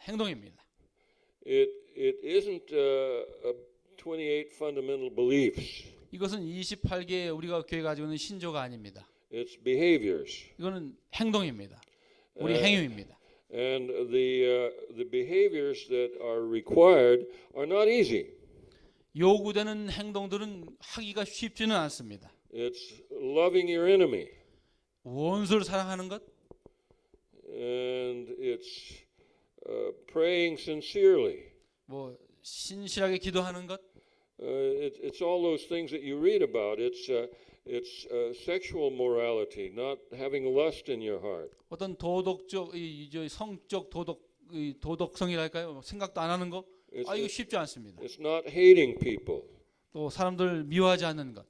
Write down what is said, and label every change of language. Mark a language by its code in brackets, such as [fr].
[ko] 행동입니다. [en] It isn't 28 fundamental beliefs. [ko] 이것은 28개 우리가 교회 가지고 있는 신조가 아닙니다. [en] It's behaviors. [ko] 이거는 행동입니다. 우리 행위입니다. [en] And the behaviors that are required are not easy. [ko] 요구되는 행동들은 하기가 쉽지는 않습니다. [en] It's loving your enemy, [ko] 원수를 사랑하는 것, [en] and it's praying sincerely. [ko] 뭐 신실하게 기도하는 것, [en] It's all those things that you read about. It's sexual morality, not having lust in your heart. [ko] 어떤 도덕적 성적 도덕성이랄까요? 생각도 안 하는 거. 이거 쉽지 않습니다. [en] It's not hating people. [ko] 또 사람들 미워하지 않는 것.